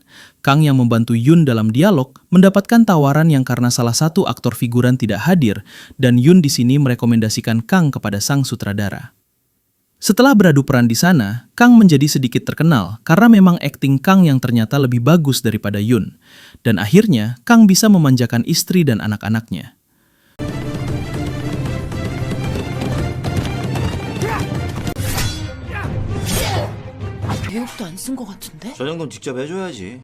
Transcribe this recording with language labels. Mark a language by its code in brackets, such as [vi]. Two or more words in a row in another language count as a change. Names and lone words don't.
[id] Kang yang membantu Yun dalam dialog mendapatkan tawaran yang karena salah satu aktor figuran tidak hadir dan Yun di sini merekomendasikan Kang kepada sang sutradara. Setelah beradu peran di sana, Kang menjadi sedikit terkenal karena memang akting Kang yang ternyata lebih bagus daripada Yun. Dan akhirnya, Kang bisa memanjakan istri dan anak-anaknya. [ko] 교육도 안 쓴 것 같은데? 저 정도는 직접 해줘야지.